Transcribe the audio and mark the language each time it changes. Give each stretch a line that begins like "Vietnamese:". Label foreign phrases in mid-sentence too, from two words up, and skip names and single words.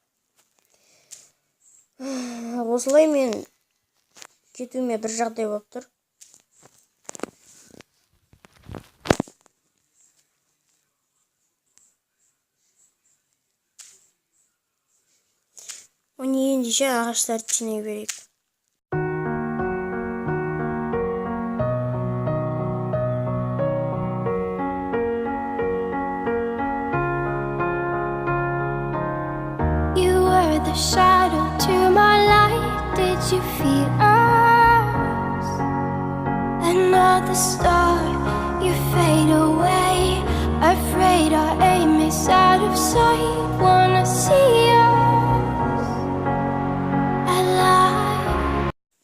Kazakh: Осылай мен кетуіме бір жағдай болып тұр. Оны ендеше ағаштарды жинай берейік.
English: The shadow to my light, did you feel us? Another star, you fade away. Afraid our aim is out of sight. Wanna see us alive.